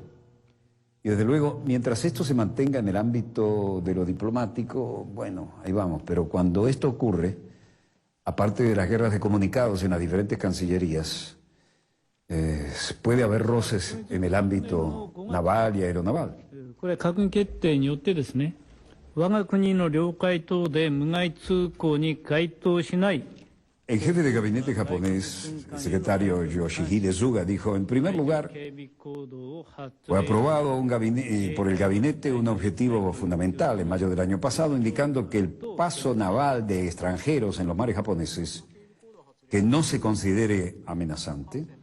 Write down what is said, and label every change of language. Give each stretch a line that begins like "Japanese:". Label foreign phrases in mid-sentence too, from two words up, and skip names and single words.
Spanish: Y desde luego, mientras esto se mantenga en el ámbito de lo diplomático, bueno, ahí vamos, pero cuando esto ocurre, aparte de las guerras de comunicados en las diferentes cancillerías, puede haber roces en el ámbito naval y aeronaval.
Japanese: これ閣議決定によってですね、我が国の領海等で無害通行に該当しない
Spanish: El jefe de gabinete japonés, el secretario Yoshihide Suga, dijo, en primer lugar, fue aprobado por el gabinete un objetivo fundamental en mayo del año pasado, indicando que el paso naval de extranjeros en los mares japoneses, que no se considere amenazante,